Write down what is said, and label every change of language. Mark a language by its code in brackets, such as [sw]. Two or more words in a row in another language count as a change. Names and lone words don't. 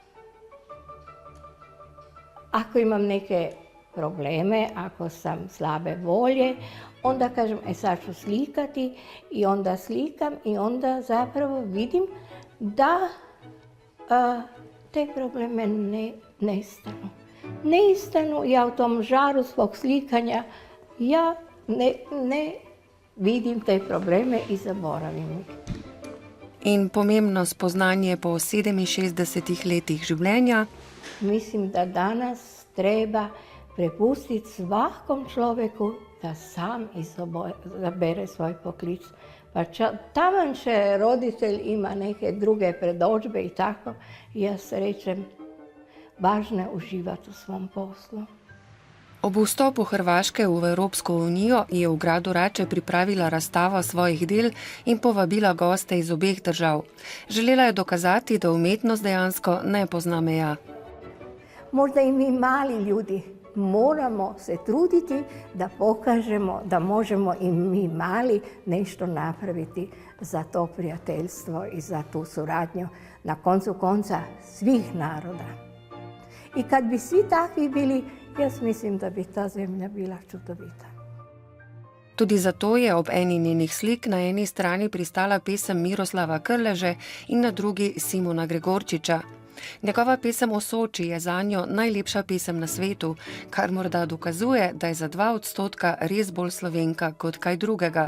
[hr] Ako imam neke probleme, ako sam slabe volje, onda kažem, sad ću slikati i onda slikam i onda zapravo vidim da te probleme nestanu. Nestanu, ja u tom žaru svog slikanja, ja ne vidim te probleme i zaboravim ih. [sl] In pomembno spoznanje po 67 letih življenja. [hr] Mislim da danas treba prepustiti svakom človeku da sam izabere svoj poklic. Pa taman će roditelj ima neke druge predođbe i tako, [sl] jaz rečem, [hr] važno je uživati u svom poslu. [sl] Ob vstopu Hrvaške v Evropsko unijo je v gradu Rače pripravila razstavo svojih del in povabila goste iz obeh držav. Želela je dokazati, da umetnost dejansko ne pozna meja. [hr] Možda i mi mali ljudi moramo se truditi da pokažemo da možemo i mi mali nešto napraviti za to prijateljstvo i za tu suradnju na koncu konca svih naroda. I kad bi svi takvi bili, [sl] jaz mislim [hr] da bi ta zemlja bila čudovita. [sl] Tudi zato je ob eni njenih slik na eni strani pristala pesem Miroslava Krleže in na drugi Simona Gregorčiča. Njegova pesem o Soči je zanjo najlepša pesem na svetu, kar morda dokazuje, da je za 2% res bolj Slovenka kot kaj drugega.